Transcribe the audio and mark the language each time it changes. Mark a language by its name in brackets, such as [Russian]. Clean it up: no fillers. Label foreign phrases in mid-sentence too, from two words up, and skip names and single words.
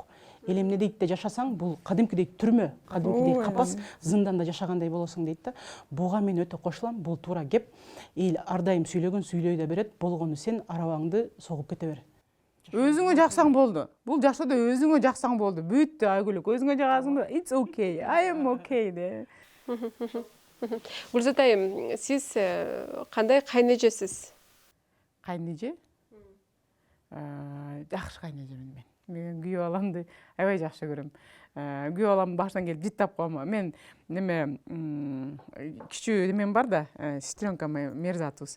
[Kyrgyz] Эл эмне дейт да жашасаң, бул кадимкидей түрмө, кадимкидей капас, зынданда жашагандай болосуң дейт да. Буга мен өтө кошулам, бул туура кеп. Эл ар дайым сүйлөгөн сүйлөй да берет, болгону сен арабаңды согуп кете бер. Өзүңө жаксаң болду. Бул жашоодо өзүңө жаксаң болду. Бүттү айгүлүк. Өзүңө жагасың да, [English] it's okay, I am okay де. [Kyrgyz] Гүлзат айым, сиз кандай кайнэжесиз? Кайнэже? Жакшы кайнэжемин мен. Мен күйөө баламды аябай жакшы көрөм. Күйөө балам башынан келип жыттап койма. Мен неме кичүү немен бар да, сестренкам Мерзатус.